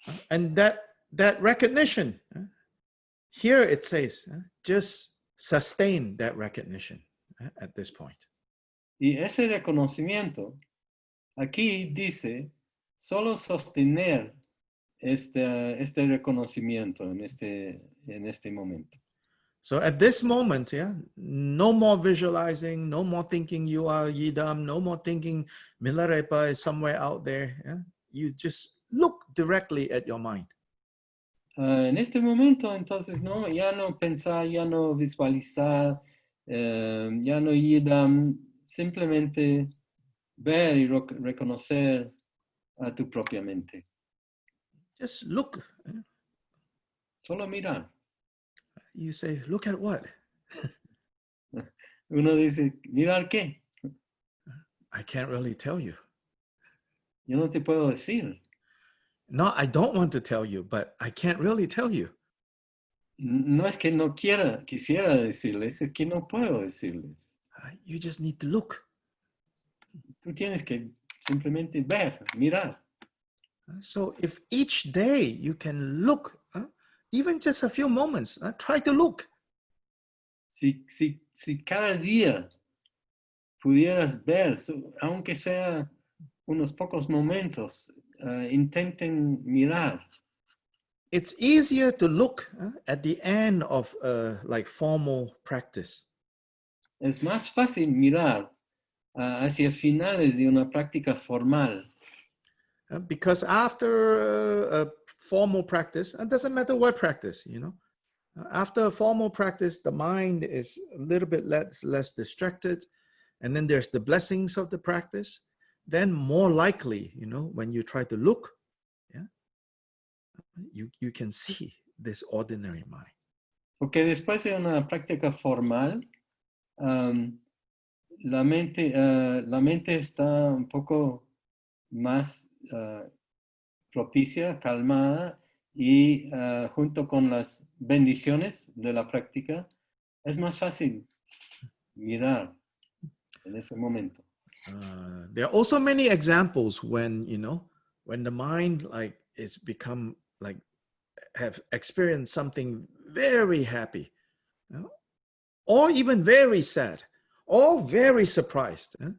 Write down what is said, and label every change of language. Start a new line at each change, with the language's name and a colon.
English: And that recognition, here it says, just sustain that recognition at this point.
Spanish: Y ese reconocimiento, aquí dice, solo sostener este reconocimiento en este momento.
English: So at this moment, no more visualizing, no more thinking you are Yidam, no more thinking Milarepa is somewhere out there. You just look directly at your mind.
Spanish: En este momento, entonces, ya no pensar, ya no visualizar, ya no yidam, simplemente ver y reconocer a tu propia mente.
English: Just look.
Spanish: Solo mirar.
English: You say, look at what?
Spanish: Uno dice, ¿mirar qué?
English: I can't really tell you.
Spanish: Yo no te puedo decir.
English: No, I don't want to tell you, but I can't really tell you.
Spanish: No es que no quisiera decirles, es que no puedo decirles.
English: You just need to look.
Spanish: Tú tienes que simplemente ver, mirar.
English: So if each day you can look, even just a few moments, try to look.
Spanish: Si cada día pudieras ver, aunque sea unos pocos momentos, intenten mirar.
English: It's easier to look at the end of like formal practice.
Spanish: Es más fácil mirar hacia finales de una práctica formal.
English: Because after a formal practice, it doesn't matter what practice, you know. After a formal practice, the mind is a little bit less distracted. And then there's the blessings of the practice. Then more likely, you know, when you try to look, you can see this ordinary mind.
Spanish: Porque después de una práctica formal, la mente está un poco más propicia, calmada, y junto con las bendiciones de la práctica, es más fácil mirar en ese momento.
English: There are also many examples when, you know, when the mind like is become like have experienced something very happy, you know, or even very sad, or very surprised.